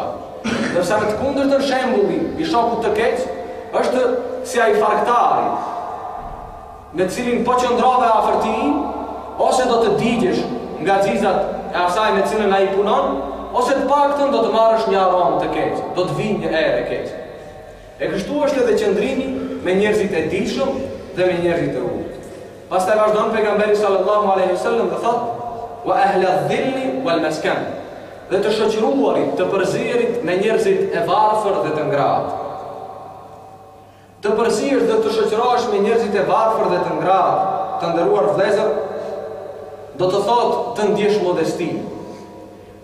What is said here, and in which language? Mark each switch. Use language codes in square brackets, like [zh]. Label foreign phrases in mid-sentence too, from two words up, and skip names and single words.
[sq] Ndërsa me të kundërtën shembulli i shokut të keq është si ai farktari, me cilin po qëndrove afër tij, ose do të digjesh nga xizat e asaj me cilën ai punon, ose të paktën do të marrësh një aromë të keq, do të vinë një erë e keq. E kështu është edhe qëndrimi me njerëzit e dijshëm dhe me njerëzit e urtë. Pastaj vazhdon pejgamberi [ar] صلى الله عليه وسلم [sq] dhe thot: [ar] "وأهل الذل والمسكنة." [sq] Dhe të shoqëruarit, të përziherit me njerëzit e varfër dhe të ngratë. Të përzihesh dhe të shoqërohesh me njerëzit e varfër dhe të ngratë, të nderuar vëllezër, do të thotë të ndjesh modesti.